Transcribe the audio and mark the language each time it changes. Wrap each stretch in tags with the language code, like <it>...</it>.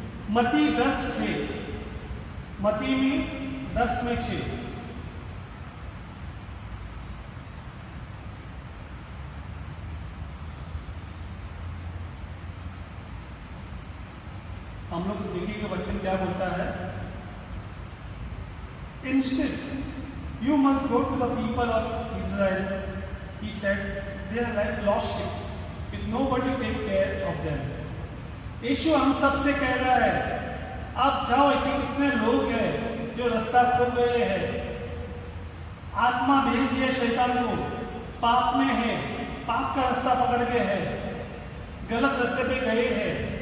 <hi>मत्ती 10:6, मत्ती में 10:6, हम लोग देखेंगे वचन क्या बोलता है।</hi> <en>Instead you must go to the people of Israel, he said, they are like lost sheep with nobody take care of them.</en> <hi>यीशु हम सबसे कह रहा है, आप जाओ, ऐसे कितने लोग हैं जो रास्ता खो गए हैं, आत्मा भेज दिया शैतान को, पाप में है, पाप का रास्ता पकड़ गए हैं, गलत रास्ते पे गए हैं।</hi>